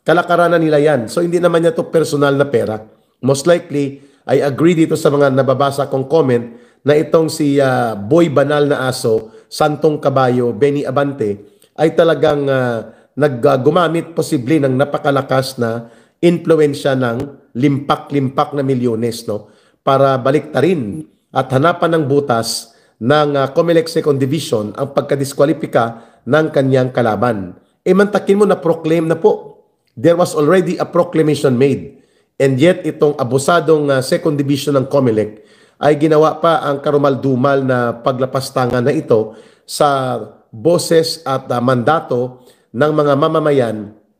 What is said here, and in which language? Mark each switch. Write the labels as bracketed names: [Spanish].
[Filipino] Kalakaranan nila yan. So hindi naman niya to personal na pera. [English] Most likely, I agree [Filipino] dito sa mga nababasa kong comment na itong si Boy Banal na Aso, Santong Kabayo, Benny Abante, ay talagang gumamit posible ng napakalakas na impluensya ng limpak-limpak na milyones, no? Para baliktarin at hanapan ng butas ng COMELEC Second Division ang pagkadiskwalipika ng kanyang kalaban. Mantakin mo na proclaim na po. [English] There was already a proclamation made. And yet [Filipino] itong abusadong Second Division ng COMELEC ay ginawa pa ang karumal-dumal na paglapastangan na ito sa boses at mandato ng mga mamamayan.